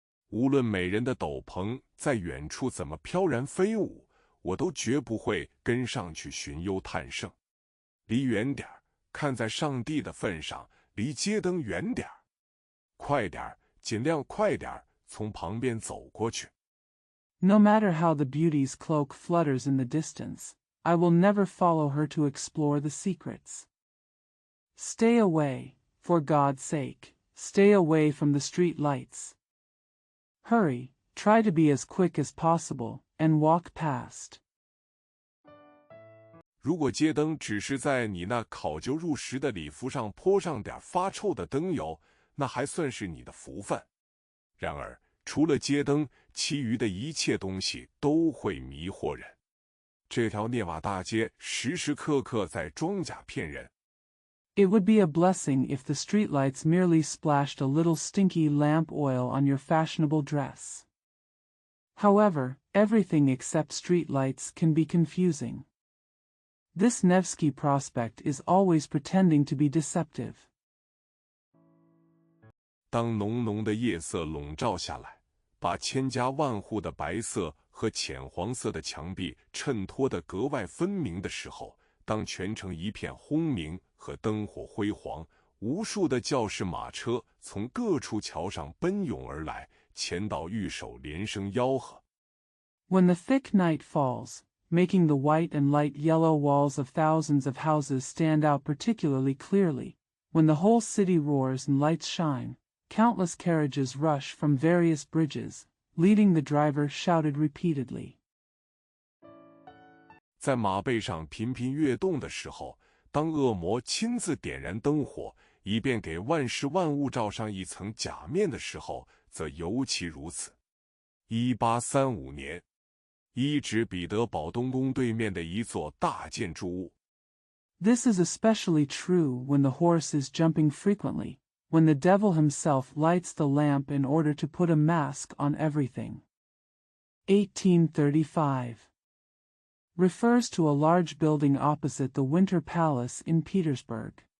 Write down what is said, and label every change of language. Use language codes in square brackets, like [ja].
[zh] 无论美人的斗篷在远处怎么飘然飞舞，我都绝不会跟上去寻幽探胜。离远点儿，看在上帝的份上，离街灯远点儿。快点儿，尽量快点儿，从旁边走过去。 [en] No matter how the beauty's cloak flutters in the distance, I will never follow her to explore the secrets. Stay away, for God's sake, stay away from the street lights. Hurry, try to be as quick as possible, and walk past. [zh] 如果街灯只是在你那考究入时的礼服上泼上点发臭的灯油，那还算是你的福分。然而，除了街灯，其余的一切东西都会迷惑人。这条涅瓦大街时时刻刻在装假骗人。 [en] It would be a blessing if the streetlights merely splashed a little stinky lamp oil on your fashionable dress. However, everything except streetlights can be confusing. This Nevsky Prospect is always pretending to be deceptive. [zh] 当浓浓的夜色笼罩下来，把千家万户的白色和浅黄色的墙壁衬托得格外分明的时候，当全城一片轰鸣和灯火辉煌，无数的教士马车从各处桥上奔涌而来，前导御手连声吆喝。 [en] When the thick night falls, making the white and light yellow walls of thousands of houses stand out particularly clearly, when the whole city roars and lights shine, countless carriages rush from various bridges, leading the driver shouted repeatedly. [zh] 在马背上频频跃动的时候，当恶魔亲自点燃灯火，以便给万事万物罩上一层假面的时候，则尤其如此。1835年。一指彼得堡东宫对面的一座大建筑物。 [en] This is especially true when the horse is jumping frequently, when the devil himself lights the lamp in order to put a mask on everything. 1835. Refers to a large building opposite the Winter Palace in Petersburg.